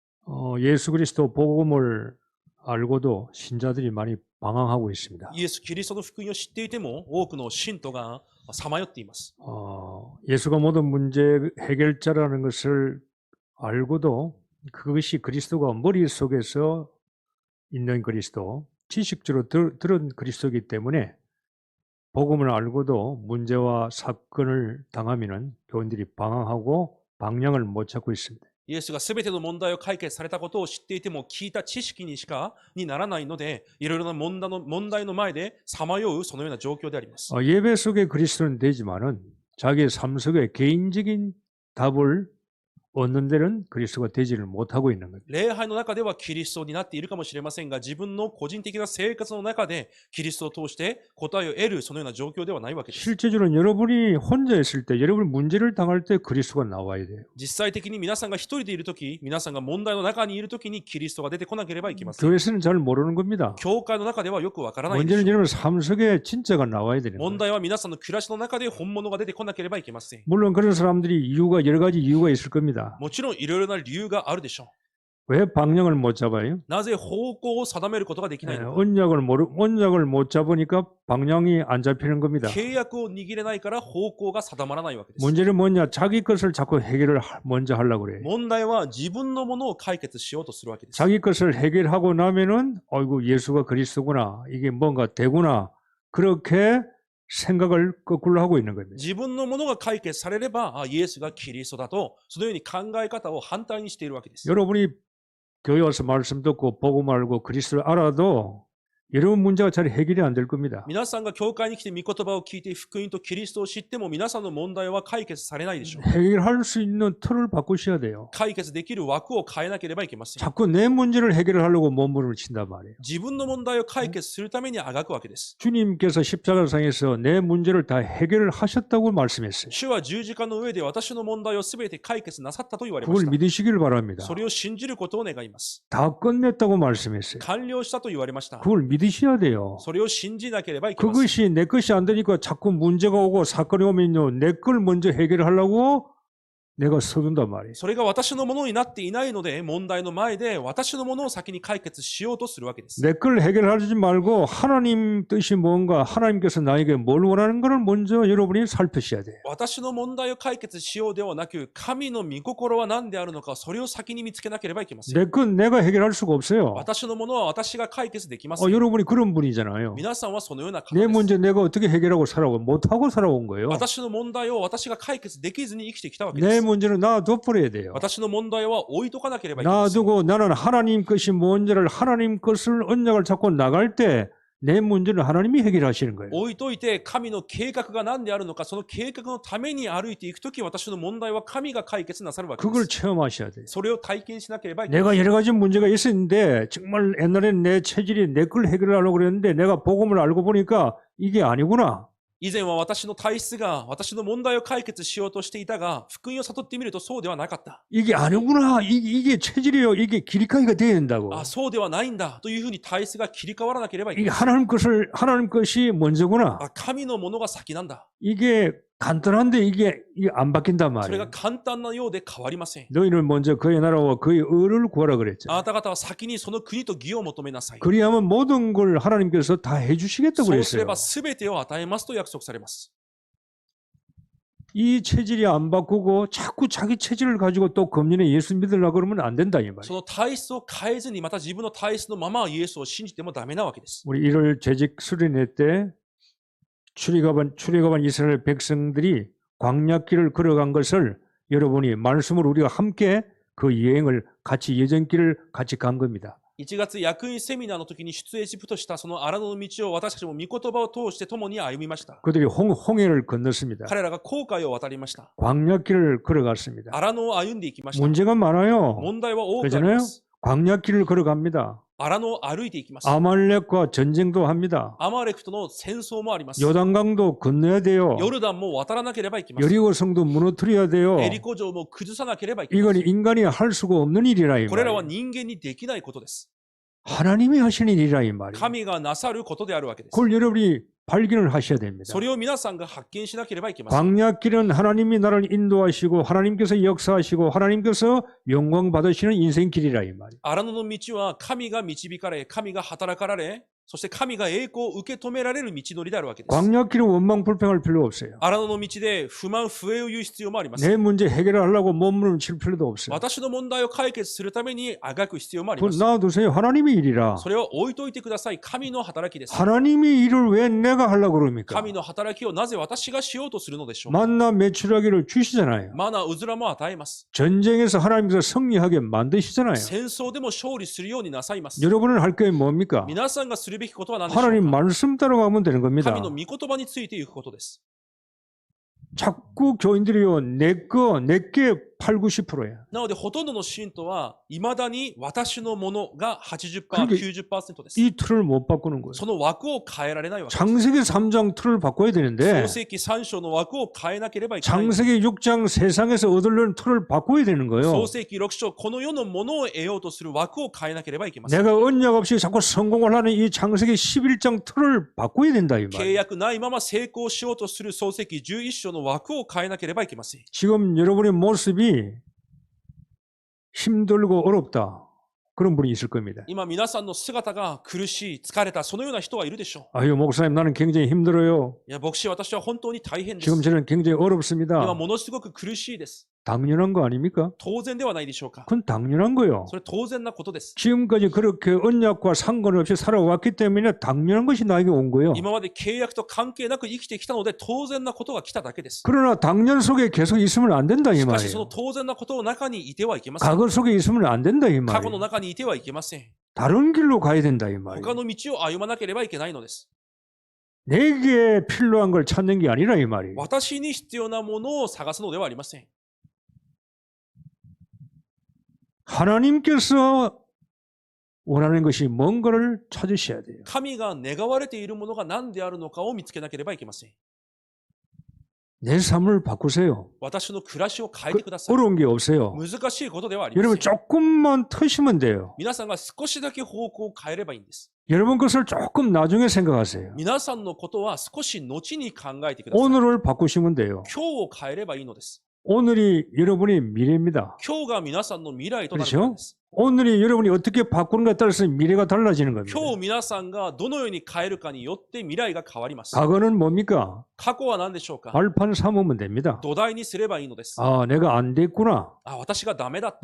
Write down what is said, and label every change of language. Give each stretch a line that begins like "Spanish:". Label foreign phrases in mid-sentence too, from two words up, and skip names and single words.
Korean: 예수 그리스도 복음을 알고도 신자들이 많이 방황하고 있습니다.
Japanese: イエス・キリストの福音を知っていても、多くの信徒がさまよっています。
Korean: 예수가 모든 문제 해결자라는 것을 알고도 그것이 그리스도가 머릿속에서 있는 그리스도, 지식적으로 들은 그리스도이기 때문에 복음을 알고도 문제와 사건을 당하면은 교인들이 방황하고 방향을 못 찾고 있습니다.
Japanese: イエスが全ての問題を解決されたことを知っていても、聞いた知識にならないので、いろいろな問題の前でさまようそのような状況であります。
Korean: 예배 속에 그리스도는 되지만은 자기의 삶 속에 개인적인 답을 얻는 데는 그리스도가 되지를 못하고 있는 겁니다.
Japanese: 礼拝の中ではキリストになっているかもしれませんが、自分の個人的な生活の中でキリストを通して答えを得るそのような状況ではないわけです。
Korean: 실제적으로 여러분이 혼자 있을 때, 여러분 문제를 당할 때 그리스도가 나와야 돼요.
Japanese: 実際的に皆さんが一人でいるとき、皆さんが問題の中にいるときにキリストが出てこなければいけません。
Korean: 교회에서는 잘 모르는 겁니다.
Japanese: 教会の中ではよくわからないでし
Korean: 문제는
Japanese: ょう。
Korean: 여러분 삶 속에 진짜가 나와야 되는 거예요.
Japanese: 問題は皆さんの暮らしの中で本物が出てこなければいけません。
Korean: 물론 그런 사람들이 여러 가지 이유가 있을 겁니다.
Japanese: もちろんいろいろな理由があるでしょ
Korean: 왜 방향을 못 잡아요?
Japanese: う。なぜ方向を定めることができないのか。
Korean: 언약을 못 잡으니까 방향이 안 잡히는 겁니다.
Japanese: 契約を握れないから方向が定まらないわけです。
Korean: 문제는 뭐냐? 자기 것을 자꾸 해결을 먼저 하려고 그래요.
Japanese: 問題は自分のものを解決しようとするわけです。
Korean: 자기 것을 해결하고 나면은 아이고 예수가 그리스도구나. 이게 뭔가 되구나. 그렇게 생각을 거꾸로 하고 있는 겁니다.
Japanese: 自分のものが解決されれば、イエスがキリストだと、そのように考え方を反対にしているわけです。
Korean: 여러분이 교회 와서 말씀 듣고 복음 알고 그리스도를 알아도 여러분 문제가 잘 해결이 안 될 겁니다.
Japanese: 皆さんが教会に来て御言葉を聞いて福音とキリストを知っても皆さんの問題は解決されないでしょう。
Korean: 해결할 수 있는 틀을 바꾸셔야 돼요.
Japanese: 解決できる枠を変えなければいけません。
Korean: 자꾸 내 문제를 해결하려고 몸부림을 친단 말이에요.
Japanese: 自分の問題を解決するためにあがくわけです。
Korean: 주님께서 십자가상에서 내 문제를 다 해결을 하셨다고 말씀했어요.
Japanese: 主は十字架の上で私の問題をすべて解決なさったと言われま
Korean: 그걸
Japanese: した。
Korean: 믿으시길 바랍니다.
Japanese: それを信じることを願います。
Korean: 다 끝냈다고 말씀했어요.
Japanese: 完了したと言われました。
Korean: 그걸 믿으셔야 돼요.
Japanese: それを信じなければいけません。
Korean: 그것이 내 것이 안 되니까 자꾸 문제가 오고 사건이 오면요. 내 걸 먼저 해결하려고 내가 서둔단 말이에요.
Japanese: それが私のものになっていないので、問題の前で私のものを先に解決しようとするわけです。
Korean: 내 걸 해결하지 말고 하나님 뜻이 뭔가 하나님께서 나에게 뭘 원하는 것을 먼저 여러분이 살피셔야 돼요.
Japanese: 私の問題を解決しようではなく、神の御心は何であるのか、それを先に見つけなければいけません。
Korean: 내 건 내가 해결할 수가 없어요.
Japanese: 私のものは私が解決できません。
Korean: 여러분이 그런 분이잖아요.
Japanese: 皆さんはそのような方
Korean: 내
Japanese: です。
Korean: 문제 내가 어떻게 해결하고 살아오고 못하고 살아온 거예요.
Japanese: 私の問題を私が解決できずに生きてきたわけで
Korean: 내
Japanese: す。
Korean: 문제는 놔둬버려야 돼요.
Japanese: 私の問題は置いとかなければいけません。
Korean: 놔두고 나는 하나님 것이 뭔지를 하나님 것을 언약을 잡고 나갈 때 내 문제는 하나님이 해결하시는 거예요.
Japanese: 置いといて神の計画が何であるのか、その計画のために歩いていくとき、私の問題は神が解決なさるわけで
Korean: 그걸
Japanese: す。
Korean: 체험하셔야 돼요.
Japanese: それを体験しなければいけません。
Korean: 내가 여러 가지 문제가 있었는데 정말 옛날엔 내 체질이 내 걸 해결하려고 그랬는데 내가 복음을 알고 보니까 이게 아니구나.
Japanese: 以前は私の体質が私の問題を解決しようとしていたが、福音を悟ってみるとそうではなかった。
Korean: 이게 아니구나. 이게 체질이요. 이게 길이까지가 돼야 된다고.
Japanese: あ、そうではないんだというふうに体質が切り替わらなければいけ
Korean: 이게
Japanese: ない。
Korean: 하나님 것이 먼저구나.
Japanese: あ、神のものが先なんだ。
Korean: 이게 간단한데 이게 안 바뀐단
Japanese: それが
Korean: 말이에요.
Japanese: 簡単なようで変わりません。
Korean: 너희는 먼저 그의 나라와 그의 의를 구하라
Japanese: あ
Korean: 그랬죠.
Japanese: なた方は先にその国と義を求めなさい。
Korean: 그리하면 모든 걸 하나님께서 다 해주시겠다고
Japanese: そうすれ
Korean: 그랬어요.
Japanese: ば全てを与えますと約束されます。
Korean: 이 체질이 안 바꾸고 자꾸 자기 체질을 가지고 또 금년에 예수 믿으려고 그러면 안 된다 이
Japanese: そ
Korean: 말이에요.
Japanese: の体質を変えずに、また自分の体質のままイエスを信じてもダメなわけです。
Korean: 우리 1월 재직 수련회 때 출애굽한 이스라엘 백성들이 광야길을 걸어간 것을 여러분이 말씀으로 우리가 함께 그 여행을 같이 예전길을 같이 간 겁니다.
Japanese: 1 月役員セミナーの時に出エジプトしたその荒野の道を私たちも御言葉を通して共に歩みました。
Korean: 그들이 홍해를 건넜습니다.
Japanese: 彼らが紅海を渡りました。
Korean: 광야길을 걸어갔습니다.
Japanese: 荒野を歩んでいきました。
Korean: 문제가 많아요.
Japanese: 問題は多くあり
Korean: 그렇잖아요.
Japanese: ます。
Korean: 광야길을 걸어갑니다.
Japanese: 荒野を歩いていきます。
Korean: 아말렉과 전쟁도 합니다.
Japanese: アマレクとの戦争もあります。
Korean: 요단강도 건너야 돼요.
Japanese: ヨルダンも渡らなければいけません。
Korean: 여리고성도 무너뜨려야 돼요.
Japanese: エリコ城も崩さなければいけま
Korean: 이건
Japanese: せん。
Korean: 인간이 할 수가 없는 일이라 이
Japanese: これらは
Korean: 말이에요.
Japanese: 人間にできないことです。
Korean: 하나님이 하시는 일이라 이 말이에요.
Japanese: 神がなさることであるわけです。
Korean: 그걸 여러분이 발견을 하셔야 됩니다.
Japanese: それを皆さんが発見しなければいけません。
Korean: 광야길은 하나님이 나를 인도하시고 하나님께서 역사하시고 하나님께서 영광 받으시는 인생길이라 이 말이에요.
Japanese: 荒野の道は神が導かれ、神が働かられ、そして神が栄光を受け止められる道のりであるわけです。
Korean: 광야길은 원망 불평할 필요 없어요.
Japanese: 荒野の道で不満不栄を言う必要もありません。
Korean: 내 문제 해결을 하려고 몸부림 칠 필요도 없어요.
Japanese: 私の問題を解決するためにあがく必要もあり
Korean: 그건
Japanese: ます。
Korean: 놔두세요. 하나님의 일이라.
Japanese: それを置いといてください。神の働きです。
Korean: 하나님의 일을 왜 내가 하려고 그럽니까?
Japanese: 神の働きをなぜ私がしようとするのでしょう。
Korean: 만나 매출하기를 주시잖아요.
Japanese: マナ、うずらも与えます。
Korean: 전쟁에서 하나님께서 승리하게 만드시잖아요.
Japanese: 戦争でも勝利するようになさいます。
Korean: 여러분은 할 게 뭡니까?
Japanese: 皆さんがするべきことは何でしょう
Korean: 하나님
Japanese: か。
Korean: 말씀 따라가면 되는 겁니다.
Japanese: 神の御言葉についていくことです。
Korean: 자꾸 교인들이요, 내게 8, 90%야.
Japanese: なので、ほとんどの信徒は、いまだに私のものが 80%、
Korean: 그러니까
Japanese: 90% です。
Korean: 이 틀을 못 바꾸는 거예요.
Japanese: その枠を変えられないわけです。
Korean: 창세기 3장 틀을 바꿔야 되는데
Japanese: 創世記3章の枠を変えなければいけない。
Korean: 창세기 6장 세상에서 얻으려는 틀을 바꿔야 되는 거예요.
Japanese: 創世記6章、この世のものを得ようとする枠を変えなければいけません。
Korean: 내가 언약 없이 자꾸 성공을 하는 이 창세기 11장 틀을 바꿔야 된다 이
Japanese: 契
Korean: 말이에요.
Japanese: 約ないまま成功しようとする創世記11章の枠を変えなければいけません。
Korean: 지금 여러분의 모습이 힘들고 어렵다. 그런 분이 있을 겁니다.
Japanese: 今皆さんの姿が苦しい、疲れた、そのような人はいるでしょ
Korean: 아유, 목사님, 나는 굉장히 힘들어요.
Japanese: う。いや、牧師、私は本当に大変です。
Korean: 지금 저는 굉장히
Japanese: 今
Korean: 어렵습니다.
Japanese: ものすごく苦しいです。
Korean: 당연한 거 아닙니까?
Japanese: 当然ではないでしょうか。
Korean: 그건 당연한 거예요.
Japanese: それ当然なことです。
Korean: 지금까지 그렇게 언약과 상관없이 살아왔기 때문에 당연한 것이 나에게 온 거예요.
Japanese: 今まで契約と関係なく生きてきたので当然なことが来ただけです。
Korean: 그러나 당연 속에 계속 있으면 안 된다 이
Japanese: しかしその
Korean: 말이에요.
Japanese: 当然なことの中にいてはいけません。
Korean: 과거 속에 있으면 안 된다 이
Japanese: 過去
Korean: 말이에요.
Japanese: の中にいてはいけません。
Korean: 다른 길로 가야 된다 이
Japanese: 他
Korean: 말이에요.
Japanese: の道を歩まなければいけないのです。
Korean: 내게 필요한 걸 찾는 게 아니라 이 말이에요.
Japanese: 私に必要なものを探すのではありません。
Korean: 하나님께서 원하는 것이 뭔가를 찾으셔야 돼요.
Japanese: 神が願われているものが何であるのかを見つけなければいけません。
Korean: 내 삶을 바꾸세요.
Japanese: 私の暮らしを変えてください。
Korean: 어려운 게 없어요.
Japanese: 難しいことではありませ
Korean: 여러분
Japanese: ん。
Korean: 조금만 트시면 돼요.
Japanese: 皆さんが少しだけ方向を変えればいいんです。
Korean: 여러분 것을 조금 나중에 생각하세요.
Japanese: 皆さんのことは少し後に考えてください。
Korean: 오늘을 바꾸시면 돼요.
Japanese: 今日を変えればいいのです。
Korean: 오늘이 여러분의 미래입니다.
Japanese: 今日が皆さんの未来となるからです。
Korean: 오늘이 여러분이 어떻게 바꾸는가에 따라서 미래가 달라지는 겁니다.
Japanese: 今日皆さんがどのように変えるかによって未来が変わります。
Korean: 과거는 뭡니까?
Japanese: 過去は何でしょうか。
Korean: 발판 삼으면 됩니다.
Japanese: 土台にすればいいのです。
Korean: 아, 내가 안 됐구나.
Japanese: 私がダメだった。